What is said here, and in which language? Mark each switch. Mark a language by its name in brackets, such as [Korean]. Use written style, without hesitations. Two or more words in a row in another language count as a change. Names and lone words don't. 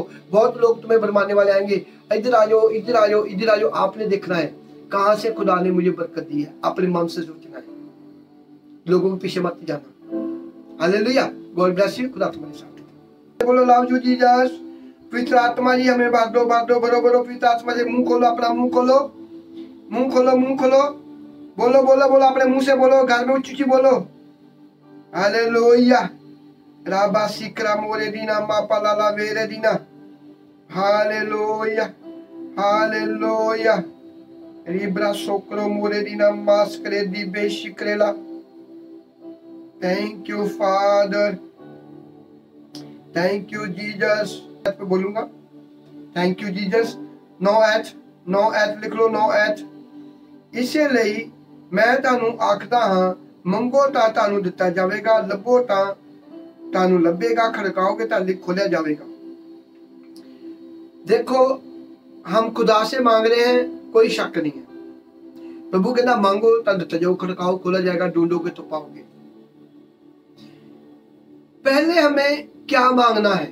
[Hindi] बहुत लोग तुम्हें भरमाने वाले आएंगे, इधर आ जाओ, इधर आ जाओ, इधर आ जाओ। आपने देखना है कहां से खुदा ने मुझे बरकत दी है। अपने मन से सोचना है, लोगों के पीछे मत जाना। हालेलुया, [English] God bless you. [Hindi] खुदा तुम्हारे साथ। बोलो [English] love you Jesus. [Hindi] पवित्र आत्मा जी हमें बांट दो, बांट दो, बरो बरो। पवित्र आत्मा जी मुंह खोलो, अपना मुंह खोलो, मुंह खोलो, मुंह खोलो। बोलो बोलो बोलो, अपने मुंह से बोलो, घर में उच्ची बोलो। हालेलुया, राबा सिक्रा मोरे दीना मापा लाला वेरे दीना। हालेलुया, हालेलुया, रिब्रा सोक्रो मोरे दीना मास्करे दी बेशिक्रेला। [English] Thank you Father, thank you Jesus. [Hindi] पे बोलूंगा [English] thank you Jesus. [Hindi] नो एट लिख लो, नो एट। [Punjabi] इसे ਲਈ मैं ਤੁਹਾਨੂੰ आखदा हां, ਮੰਗੋ ਤਾਂ ਤੁਹਾਨੂੰ ਦਿੱਤਾ ਜਾਵੇਗਾ, ਲੱਭੋ ਤਾਂ ਤੁਹਾਨੂੰ ਲੱਭੇਗਾ, [Hindi] खड़काओगे तो खोला जाएगा। देखो, हम खुदा से मांग रहे हैं, कोई शक नहीं है। प्रभु कहना मांगो तो दिता जाओ, खड़काओ खोला जाएगा, ढूंढोगे तो पाओगे। पहले हमें क्या मांगना है?